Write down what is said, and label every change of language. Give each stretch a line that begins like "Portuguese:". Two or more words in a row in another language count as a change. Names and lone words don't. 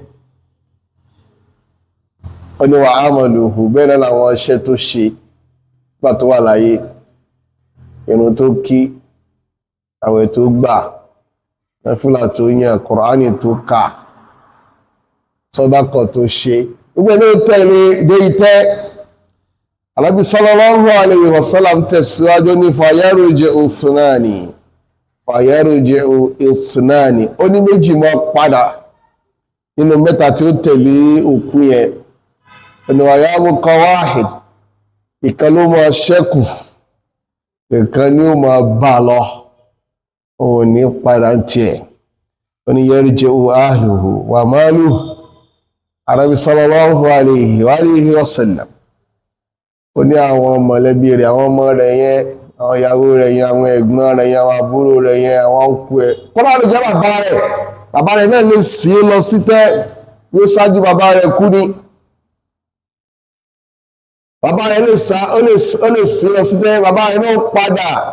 Yoruba: Ó ní
Arabic: وعمله,
Yoruba: bẹ́ẹ̀ náà làwọn iṣẹ́ tó ṣe nígbà tó wà láyé, ìrun tó kí, àwẹ̀ tó gbà, náfílà tó yàn, Kùránì tó kà, sàdákà tó ṣe, gbogbo ẹni ó tẹ̀lé dé ìtẹ́.
Arabic: Ànábì صلى الله عليه وسلم
Yoruba: tẹ̀síwájú ní
Arabic: فيرجع اثنان.
Yoruba: Ó ní méjì máa padà nínú mẹ́ta tí ó tẹ̀lé òkú yẹn. Ẹni
Arabic: ويبقى واحد,
Yoruba: ìkan ló máa ṣẹ́kù, ìkan ni ó máa bá lọ, òun ní padà tiẹ̀. Ó ní
Arabic: يرجع أهله وماله. Ànábì صلى الله عليه وسلم.
Yoruba: Ó ní àwọn mọ̀lẹ́bí rẹ̀, àwọn ọmọ rẹ̀ yẹn, àwọn ìyàwó rẹ̀ yẹn, àwọn ẹ̀gbọ́n rẹ̀ yẹn, àwọn àbúrò rẹ̀ yẹn, àwọn ọkọ ẹ̀. Kọ́lá lè jẹ́ bàbá rẹ̀ náà lè sí lọ sí tẹ́, yóò ṣáájú bàbá rẹ̀ kú ni. Bàbá rẹ̀ lè sí lọ sí tẹ́, bàbá rẹ̀ náà padà.